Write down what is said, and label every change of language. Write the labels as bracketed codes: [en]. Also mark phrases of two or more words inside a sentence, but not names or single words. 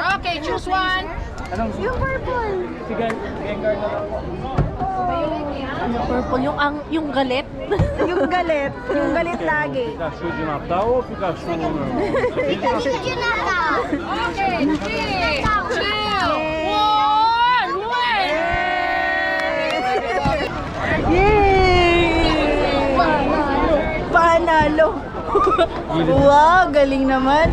[en] Okay, choose one. [tl] Yung purple. Ano purple? Yung galit? Yung galit. Yung galit lagi. [pt] Pikachu de Natal ou Pikachu normal? [en] Okay, 3, 2, 1, win! Yay! [tl] Panalo! Wow, galing naman.